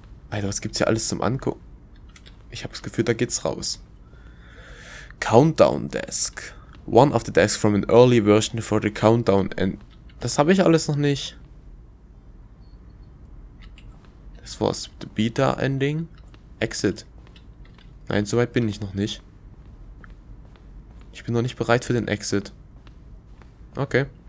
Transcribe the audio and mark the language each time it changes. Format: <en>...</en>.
<de>Alter, was gibt's hier alles zum Angucken? Ich habe das Gefühl, da geht's raus.</de> <en>Countdown Desk. One of the desks from an early version for the Countdown and...</en> <de>Das habe ich alles noch nicht. Das war's.</de> <en>The Beta Ending.</en> <de>Exit. Nein, soweit bin ich noch nicht. Ich bin noch nicht bereit für den Exit. Okay.</de>